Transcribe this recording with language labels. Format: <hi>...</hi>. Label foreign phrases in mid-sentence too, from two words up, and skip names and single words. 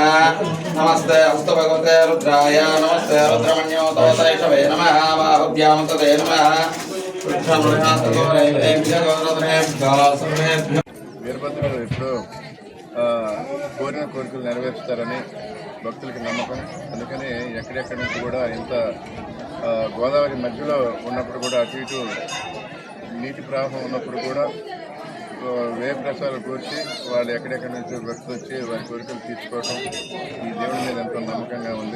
<sa>नमस्ते अस्तु भगवते रुद्राय नमस्ते रुद्रमण्योतैषवे नमः। बाहुभ्यां तदे नमः।</sa> <te>వీరభద్రుడు ఇప్పుడు కోరిన కోరికలు నెరవేరుస్తారని భక్తులకి నమ్మకం. అందుకని ఎక్కడెక్కడి నుంచి కూడా ఇంత గోదావరి మధ్యలో ఉన్నప్పుడు కూడా అటు ఇటు నీటి ప్రవాహం ఉన్నప్పుడు కూడా వేయ ప్రసాదాలు కూర్చి వాళ్ళు ఎక్కడెక్కడి నుంచి భక్తులు వచ్చి వారి కోరికలు తీర్చుకోవటం ఈ దేవుడి మీద ఎంతో నమ్మకంగా ఉంది.</te>